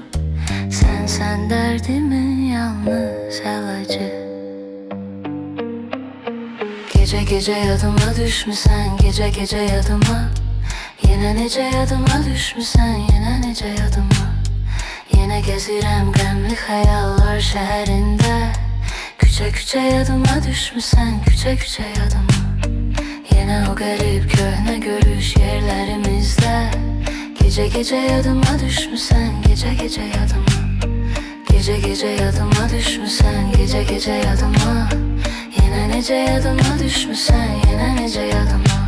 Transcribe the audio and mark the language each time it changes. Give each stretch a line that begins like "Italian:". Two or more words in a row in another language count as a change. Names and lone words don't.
Turkish: Sen derdimin yalnız ilacı. Gece gece yadıma düşmüsen, gece gece yadıma. Yine nece yadıma düşmüsen, yine nece yadıma.
Azerbaijani: Yine gezirem qəmli xəyallar şəhərində. Küçə küçə yadıma düşmüsən, küçə küçə yadıma.
Turkish: Yine o garip köhne görüş yerlerimizde. Gece gece yadıma düşmüsen, gece gece yadıma. Gece gece yadıma düşmüsen, gece gece yadıma. Yine nece yadıma düşmüsen, yine nece yadıma.